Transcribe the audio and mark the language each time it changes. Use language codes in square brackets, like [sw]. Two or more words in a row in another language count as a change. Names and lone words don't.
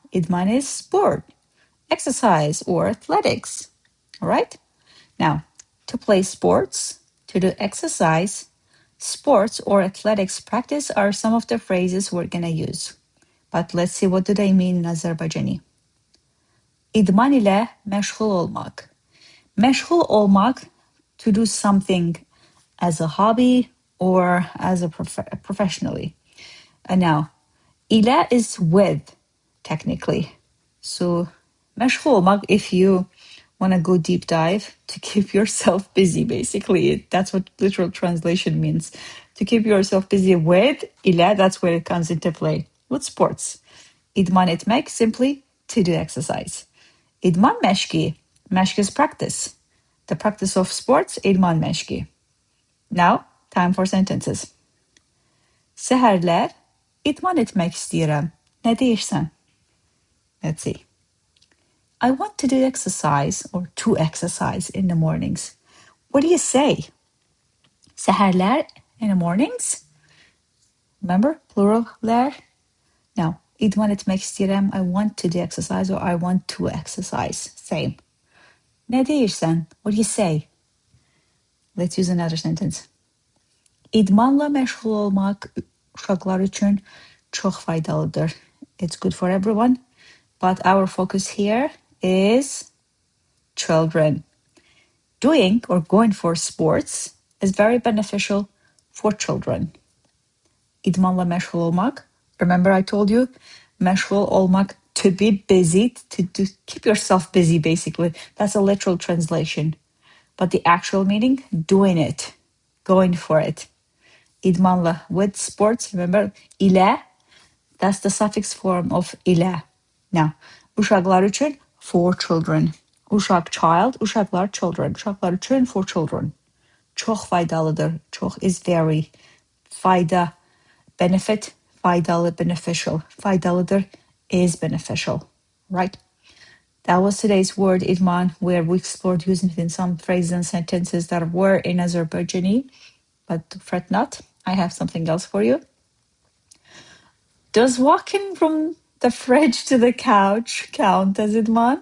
[en] Idman is sport, exercise, or athletics. All right? Now, to play sports, to do exercise, sports or athletics practice are some of the phrases we're going to use. But let's see, what do they mean in Azerbaijani? [az] İdman ile məşğul olmaq. Məşğul olmaq, [en] to do something as a hobby or as a professionally. And now, ile is with, technically. So, [az] məşğul olmaq, [en] if you want to go deep dive, to keep yourself busy, basically. That's what literal translation means. To keep yourself busy with, ile, that's where it comes into play. With sports. [az] İdman etmek, [en] simply to do exercise. [az] İdman məşqi. [en] Məşq is practice. The practice of sports, [az] idman məşqi. [en] Now, time for sentences. [az] Səhərlər idman etmək istəyirəm. Nə deyirsən? [en] Let's see. I want to do exercise or to exercise in the mornings. What do you say? Səhərlər in the mornings? Remember, plurallər? Now, [az] idman etmək istəyirəm. [en] I want to do exercise or I want to exercise. Same. [az] Nə deyirsən? [en] What do you say? Let's use another sentence. [az] İdmanla məşğul olmaq uşaqlar üçün çox faydalıdır. [en] It's good for everyone, but our focus here is children. Doing or going for sports is very beneficial for children. [az] İdmanla məşğul olmaq. [en] Remember I told you, [az] məşğul olmaq, [en] to be busy, to keep yourself busy, basically. That's a literal translation. But the actual meaning, doing it, going for it. İdmanla, with sports, remember, ile, that's the suffix form of ile. Now, [az] uşaqlar üçün, [en] for children. Uşaq, child, uşaqlar, children. [az] Uşaqlar üçün, [en] for children. [az] Çox faydalıdır. [en] Çox is very. Fayda, benefit, faydalı, beneficial. Faydalıdır is beneficial, right? That was today's word, idman, where we explored using it in some phrases and sentences that were in Azerbaijani. But fret not, I have something else for you. Does walking from the fridge to the couch count as idman?